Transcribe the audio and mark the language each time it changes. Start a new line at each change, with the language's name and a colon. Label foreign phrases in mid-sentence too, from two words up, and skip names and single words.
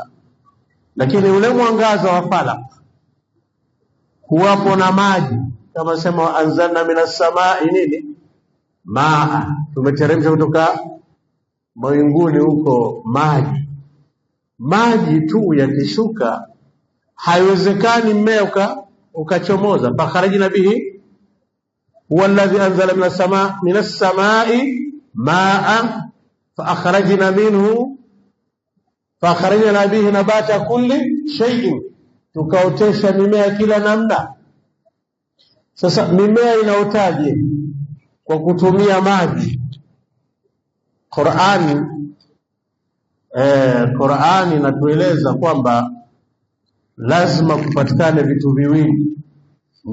Swahili: Lakini ule mwangaza wa falaq kuwapo na maji, kama sema
Arabic: أنزلنا من السماء
Swahili: nini maa, tumeteremsha kutoka mawinguni huko maji tu yakishuka haiwezekani mmea ukachomoza.
Arabic: فأخرجنا به هو الذي أنزل من السماء ماء فأخرجنا به نبات كل شيء,
Swahili: tukaotesha mimea kila namna. Sasa mimea inaotaje? Kwa kutumia maji. Qur'ani inatueleza kwamba lazima kupatikane vitu viwili.